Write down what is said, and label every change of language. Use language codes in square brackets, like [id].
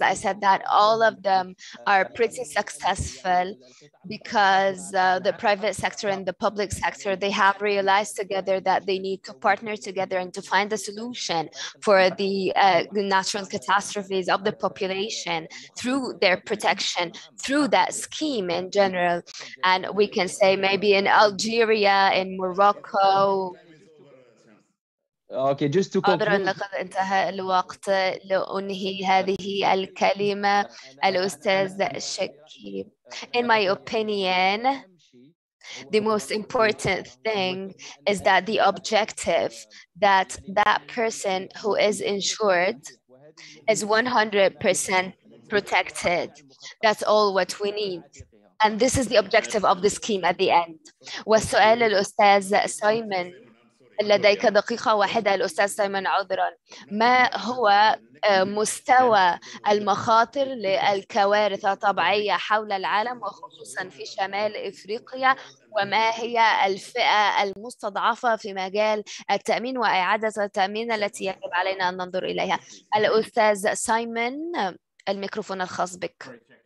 [en] I said that all of them are pretty successful because the private sector and the public sector, they have realized together that they need to partner together and to find a solution for the natural catastrophes of the population through their protection, through that scheme in general. And we can say maybe in Algeria, in Morocco. Okay, just to conclude. [ar] لقد انتهى الوقت لأنهي هذه الكلمة الأستاذ شكيب. [en] In my opinion, the most important thing is that the objective that that person who is insured is 100% protected. That's all what we need. And this is the objective of the scheme at the end. [ar] والسؤال الأستاذ سايمون، لديك دقيقة واحدة الأستاذ سايمون عذرا. ما هو مستوى المخاطر للكوارث الطبيعية حول العالم وخصوصا في شمال إفريقيا، وما هي الفئة المستضعفة في مجال التأمين وإعادة التأمين التي يجب علينا أن ننظر إليها؟ الأستاذ سايمون، الميكروفون الخاص بك.